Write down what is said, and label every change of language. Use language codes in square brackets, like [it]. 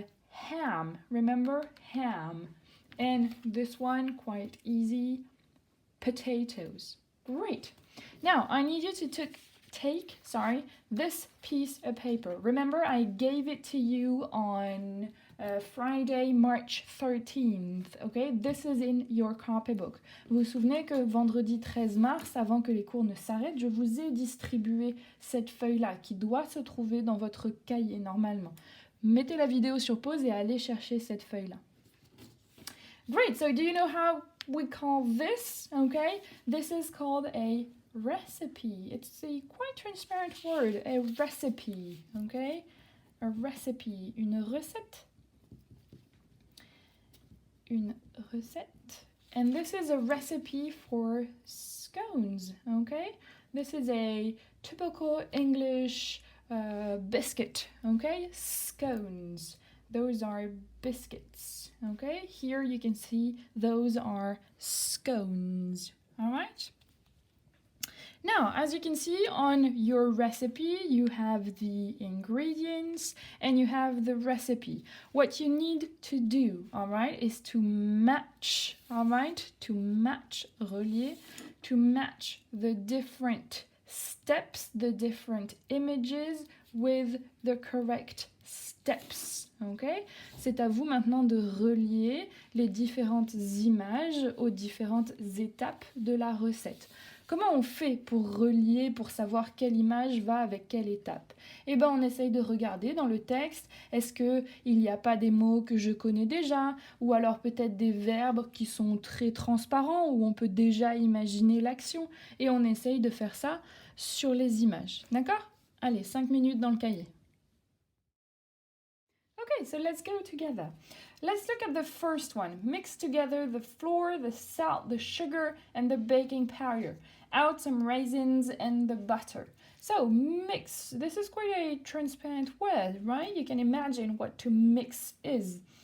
[en] Ham. Remember? Ham. And this one, quite easy. Potatoes. Great. Now, I need you to take this piece of paper. Remember, I gave it to you on Friday, March 13th. Okay, this is in your copybook. [fr] Vous vous souvenez que vendredi 13 mars, avant que les cours ne s'arrêtent, je vous ai distribué cette feuille-là qui doit se trouver dans votre cahier normalement. Mettez la vidéo sur pause et allez chercher cette feuille-là. [en] Great, so do you know how we call this? Okay, this is called a recipe. It's a quite transparent word, a recipe, okay? A recipe, [fr] une recette. Une recette. [en] And this is a recipe for scones, okay? This is a typical English biscuit, okay? Scones. Those are biscuits, okay? Here you can see those are scones, all right? Now, as you can see on your recipe, you have the ingredients and you have the recipe. What you need to do, all right, is to match, all right, to match, [fr] relier, [en] to match the different steps, the different images with the correct steps, ok? [fr] C'est à vous maintenant de relier les différentes images aux différentes étapes de la recette. Comment on fait pour relier, pour savoir quelle image va avec quelle étape? Eh bien, on essaye de regarder dans le texte, est-ce qu'il n'y a pas des mots que je connais déjà, ou alors peut-être des verbes qui sont très transparents, où on peut déjà imaginer l'action, et on essaye de faire ça sur les images. D'accord? Allez, 5 minutes dans le cahier. [en] Okay, so let's go together. Let's look at the first one. Mix together the flour, the salt, the sugar, and the baking powder. Add some raisins and the butter. So, mix. This is quite a transparent word, right? You can imagine what to mix is.